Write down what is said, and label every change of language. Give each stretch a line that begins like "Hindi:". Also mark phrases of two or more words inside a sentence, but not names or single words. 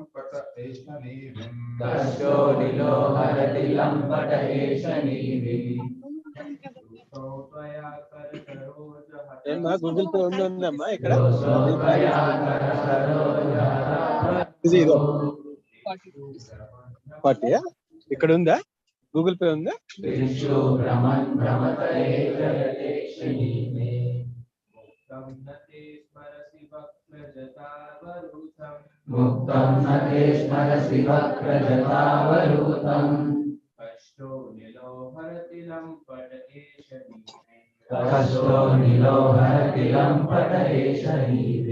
Sanskrit: कष्टो नीलो हरति लम्पट एष नीवि
Telugu: ఏమ్మా గూగుల్ పే ఉందమ్మా ఇక్కడ
Sanskrit: योऽसो त्वया कर सरोजः
Telugu: ఇది ఇదో 40 ఇక్కడ ఉందా గూగుల్ పే ఉందా
Sanskrit: दिक्षु भ्रमन् भ्रमतये जयते क्षणीमे मुक्तं न ते स्मरसि वक्रजटावरूथम् कष्टो नीलो हरति लम्पट एष नीवि